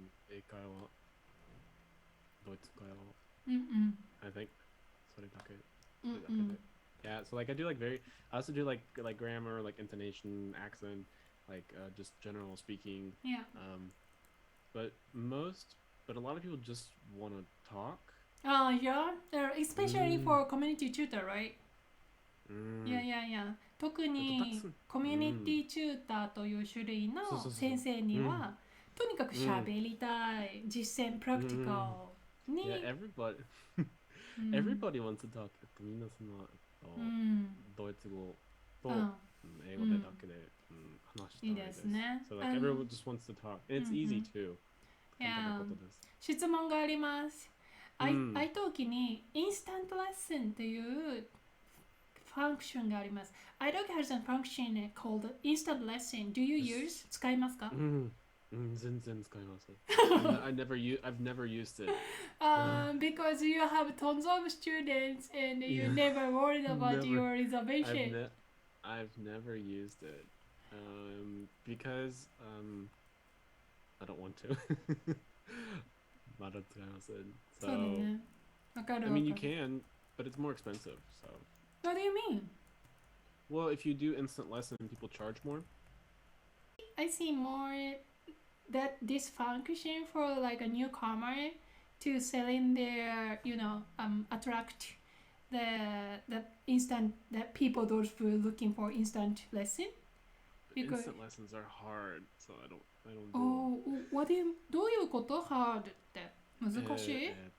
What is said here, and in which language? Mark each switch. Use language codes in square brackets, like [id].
[ja] 英会話、ドイツ会話、 [en] I think [ja] それだけで。 [en] Yeah, so like I also do like grammar, like intonation, accent, like just general speaking. Yeah. But a lot of people just want to talk. Yeah, especially for community tutor, right? Yeah. [ja] 特にコミュニティチューターという種類の先生にはとにかく喋りたい、実践プラクティカルに。 [en] Yeah, everybody wants to talk. [ja] みんなそのドイツ語と英語でだけで話したいです。 [en] So like everyone just wants to talk. And it's easy too. [ja] 質問があります。 iTalki にインスタントレッスンというファンクションがあります。 [en] iTalki has a function called instant lesson. Do you use? [ja] 使いますか？全然使いません。 [en] I've never used it. Because you have tons of students and you never worried about your reservation. I've never used it because I don't want to. [ja] まだ使いません。そうだね。わかる。 [en] I mean, you can, but it's more expensive. So. What do you mean? Well, if you do instant lesson, people charge more. I see more that this function for like a newcomer to sell in their attract the instant that people those who are looking for instant lesson. Because instant lessons are hard, so I don't do. [ja] Oh,どういうこと hard って難しい？